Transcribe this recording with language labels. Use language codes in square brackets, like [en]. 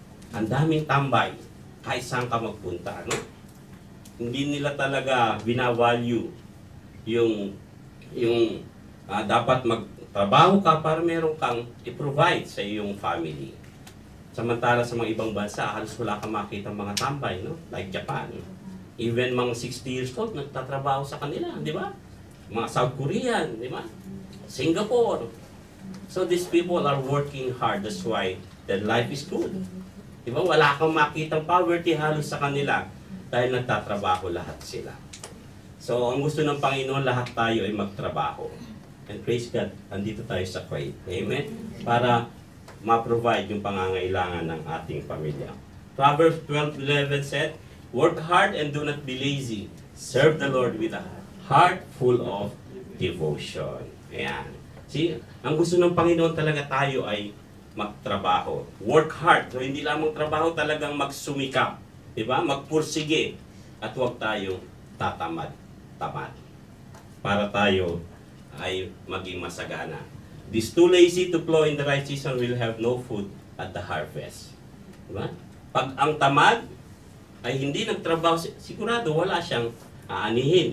[tl] Ang daming tambay, kahit saan ka magpunta, no? Hindi nila talaga binavalue yung dapat magtrabaho ka para meron kang i-provide sa iyong family. Samantala sa mga ibang bansa, halos wala kang makita mga tambay, no? Like Japan. Even mga 60 years old, nagtatrabaho sa kanila, di ba? Mga South Korean, di ba? Singapore. [en] So these people are working hard. That's why their life is good. [tl] Di ba? Wala kang makitang poverty halos sa kanila dahil nagtatrabaho lahat sila. So ang gusto ng Panginoon, lahat tayo ay magtrabaho. [en] And praise God, [tl] andito tayo sa Kuwait. Amen? Para ma-provide yung pangangailangan ng ating pamilya. [en] Proverbs 12:11 said, "Work hard and do not be lazy. Serve the Lord with a heart full of devotion." Ayan. [tl] See, ang gusto ng Panginoon talaga tayo ay magtrabaho. [en] Work hard. [tl] So, hindi lamang trabaho, talagang magsumikap. Diba? Magpursige. At huwag tayong tatamad-tamad. Para tayo ay maging masagana. [en] These too lazy to plow in the right season will have no food at the harvest. [tl] Diba? Pag ang tamad ay hindi nagtrabaho, sigurado wala siyang aanihin.